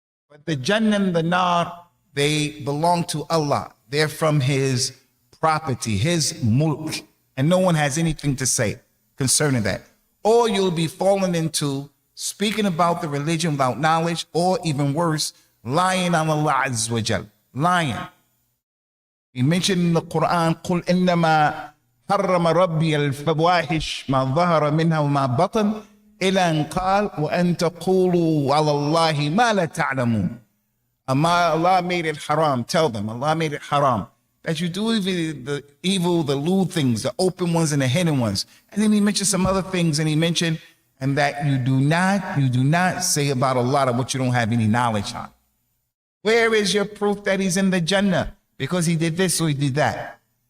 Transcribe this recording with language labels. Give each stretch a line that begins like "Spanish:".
English: But the Jannah and the Naar, they belong to Allah. They're from his property, his mulk. And no one has anything to say concerning that. Or you'll be falling into speaking about the religion without knowledge, or even worse, lying on Allah Azza wa Jal. Lying.
Arabic: He mentioned in the Quran, قُلْ إِنَّمَا حَرَّمَ رَبِّيَ الْفَوَاحِشَ مَا ظَهَرَ مِنْهَا وَمَا بَطَنَ إِلَى أَنْ قَالَ وَأَنْ تَقُولُوا عَلَى اللَّهِ مَا لَا تَعْلَمُونَ.
English: Allah made it haram. Tell them, Allah made it haram. That you do the evil, the lewd things, the open ones and the hidden ones. And then he mentioned some other things, and he mentioned, and that you do not say about Allah what you don't have any knowledge on. Where is your proof that he's in the Jannah? Because he did this or he did that.